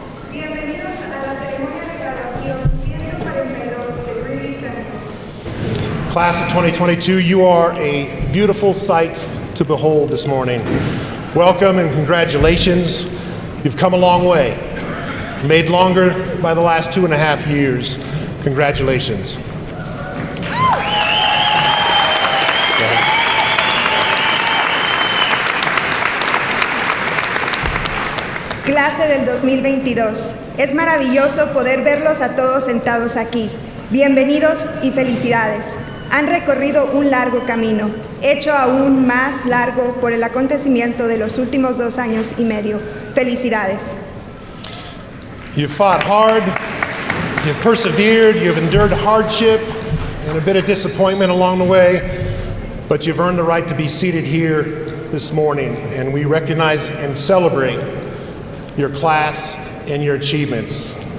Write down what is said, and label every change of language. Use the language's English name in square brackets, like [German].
[Spanish] Bienvenidos a la ceremonia de graduación 142 de Greeley Central. [English] Class of 2022, you are a beautiful sight to behold this morning. Welcome and congratulations. You've come a long way, made longer by the last 2.5 years. Congratulations. [Spanish] Clase del 2022. Es maravilloso poder verlos a todos sentados aquí. Bienvenidos y felicidades. Han recorrido un largo camino, hecho aún más largo por el acontecimiento de los últimos 2 años y medio. Felicidades. [English] You've fought hard, you've persevered, you've endured hardship and a bit of disappointment along the way, but you've earned the right to be seated here this morning, and we recognize and celebrate your class and your achievements.